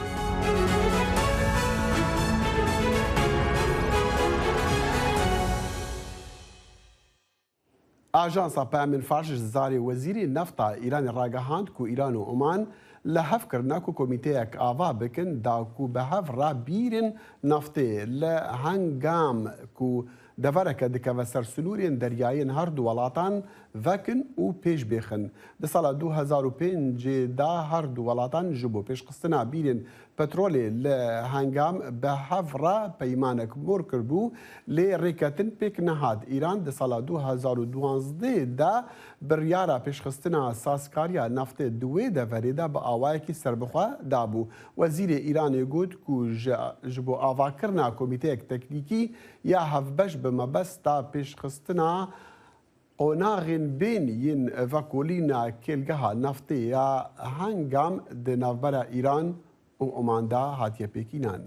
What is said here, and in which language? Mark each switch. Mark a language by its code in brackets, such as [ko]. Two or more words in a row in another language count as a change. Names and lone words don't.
[ku] ئاژانسا پامین فارش زاری وەزیری نەفتا ئیرانی ڕاگەهاند کو ئیران و عمان لە هەفکردنا و کۆمیتەیەک ئاوا بکن داکو بە هەف ڕابیرن نەفتێ لە هەنگام کو دەڤەرەکە دکەوە سەر سنوورێن دەریایین هەردوو وڵاتان ڤەکن و پێش بێخن لە ساڵە 2005دا هەردوو وڵاتان ji بۆ پێشخستنا بیرên پەترۆلê li هەنگام بە هەڤڕە پەیمانێک بۆر کردبوو lê ڕێکەتن پێک نەهات ئیران di sala 2012دا biryara pêşxistina sazkariya naftê di wê deverê de bi awayekî serbixwe dabû. Wezîrê Îranê got ku ji bo avakirina komîteyek teknîkî ya hevbeş bi mebesta pêşxistina qonaxên bên yên vekolîna kêlgeha naftê ya hengam di navbera Îran û Oman'da hatiye pêkînan.